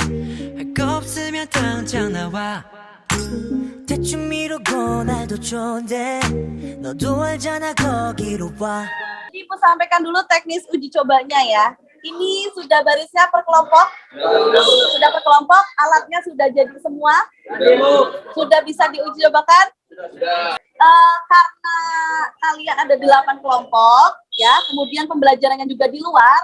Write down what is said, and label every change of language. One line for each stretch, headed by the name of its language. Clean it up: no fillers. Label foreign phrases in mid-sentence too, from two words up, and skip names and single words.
Korean: 할 거 없으면 당장 나와 대충 미루고 날도 좋은데 너도 알잖아 거기로 와.
Indonesian: Ibu sampaikan dulu teknis uji cobanya ya. Ini sudah barisnya per kelompok. Sudah per kelompok, alatnya sudah jadi semua. Sudah bisa diuji cobakan. Karena kalian ada 8 kelompok, ya, kemudian pembelajarannya juga di luar.